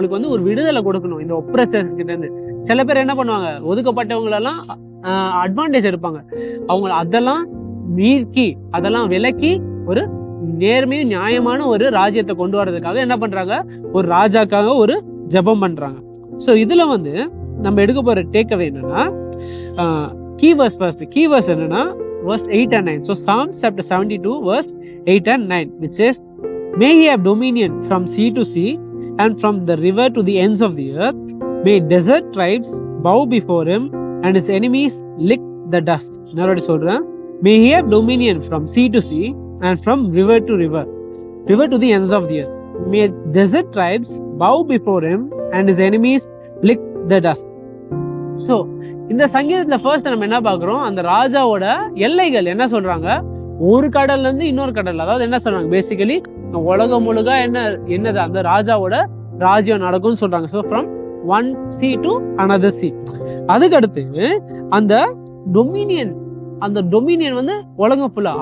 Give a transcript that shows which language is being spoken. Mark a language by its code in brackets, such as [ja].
[ta] அவங்களுக்கு ஒரு விடுதலை கொடுக்கணும் இந்த ஒப்ரஸர்ஸ் கிட்ட இருந்து. சில பேர் என்ன பண்ணுவாங்க, ஒதுக்கப்பட்டவங்களெல்லாம் அட்வான்டேஜ் எடுப்பாங்க. அவங்க அதெல்லாம் நீக்கி அதெல்லாம் விலக்கி ஒரு நேர்மையும் நியாயமான ஒரு ராஜ்யத்தை கொண்டு வர்றதுக்காக என்ன பண்றாங்க, ஒரு ராஜாக்காக ஒரு ஜெபம் பண்றாங்க. ஸோ இதுல நம்ம எடுக்க போற டேக்அவே என்னன்னா, [en] keywords first. Keywords என்னன்னா verse 8 and 9. So Psalms chapter 72 verse 8 and 9, which says, may he have dominion from sea to sea and from the river to the ends of the earth. May desert tribes bow before him and his enemies lick the dust. [ta] நான் சொல்றேன், [en] may he have dominion from sea to sea and from river to the ends of the earth. May desert tribes bow before him and his enemies lick the dust. [ta] So இந்த சங்கீதத்துல first நம்ம என்ன பார்க்குறோம், அந்த ராஜாவோட எல்லைகள் என்ன சொல்றாங்க, ஒரு கடல்ல இருந்து இன்னொரு கடல். அதாவது என்ன சொல்றாங்க, பேசிக்கலி உலகம் முழுக்க என்னது அந்த ராஜாவோட ராஜ்யம் நடக்கும்னு சொல்றாங்க. [en] So from one sea to another sea. [ta] அதுக்கடுத்து அந்த டொமினியன் உலகம் ஃபுல்லா.